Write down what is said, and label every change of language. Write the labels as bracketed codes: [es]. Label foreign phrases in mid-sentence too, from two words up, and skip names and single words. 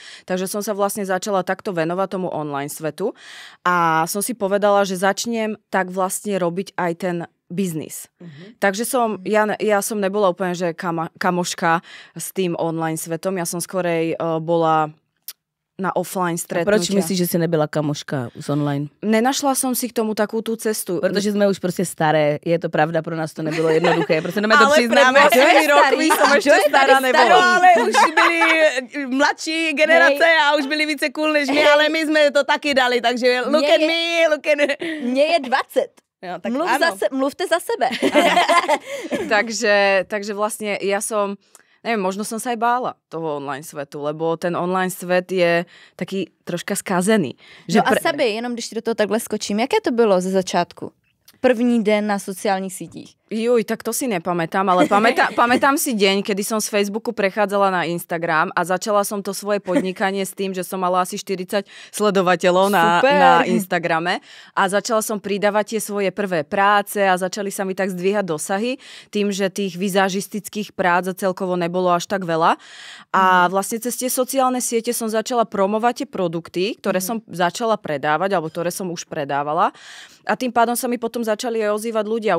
[sk] Takže som sa vlastne začala takto venovať tomu online svetu a som si povedala, že začnem tak vlastne robiť aj ten biznis. Takže ja som nebola úplne, že kamoška s tým online svetom, ja som skorej bola na offline stretnutia. [cs] A proč myslíš, že si nebyla kamoška z online? [sk] Nenašla som si k tomu takú tú cestu. [cs] Protože jsme už prostě staré. Je to pravda, pro nás to nebylo jednoduché. Prostě to přiznáme. [sk] Ale pred rokmi som ešte stará nebola. No, [cs] ale už byli mladší generace a už byli více cool než my, ale my jsme to taky dali, takže [en] look at me. [cs] Mně je 20. Jo, tak mluvte za sebe. [sk] takže vlastne ja som neviem, možno som sa aj bála toho online svetu, lebo ten online svet je taký troška skazený. [cs] Že a Sabi, jenom když do toho takhle skočím, jaké to bylo ze začátku? První den na sociálních sítích. [sk] Juj, tak to si nepamätám, ale pamätám si deň, kedy som z Facebooku prechádzala na Instagram a začala som to svoje podnikanie s tým, že som mala asi 40 sledovateľov na Instagrame a začala som pridávať tie svoje prvé práce a začali sa mi tak zdvíhať dosahy tým, že tých vizážistických prác celkovo nebolo až tak veľa a vlastne cez tie sociálne siete som začala promovať tie produkty, ktoré som začala predávať alebo ktoré som už predávala a tým pádom sa mi potom začali aj ozývať ľudia.